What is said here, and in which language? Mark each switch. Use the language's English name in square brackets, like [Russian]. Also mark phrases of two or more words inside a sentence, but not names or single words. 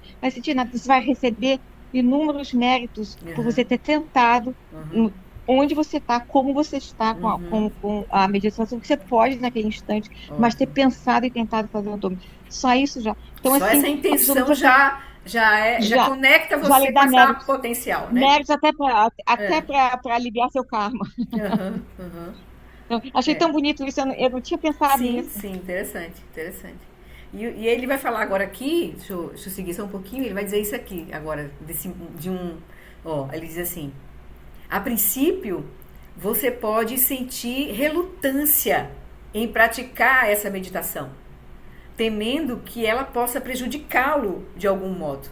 [Portuguese] Vai sentir nada, você vai receber inúmeros méritos por você ter tentado onde você está, como você está com a meditação que você pode naquele instante, mas ter pensado e tentado fazer um Tonglen. Só isso já. Então, só assim, essa intenção já já Já, conecta já você lhe com dá essa méritos. potencial, né? Méritos até É. para aliviar seu karma. Aham, aham. Então, achei É. tão bonito isso, eu não tinha pensado Sim, nisso. sim, interessante, interessante. E ele vai falar agora aqui, deixa eu seguir só um pouquinho, ele vai dizer isso aqui agora, ó, ele diz assim, a princípio, você pode sentir relutância em praticar essa meditação, temendo que ela possa prejudicá-lo de algum modo.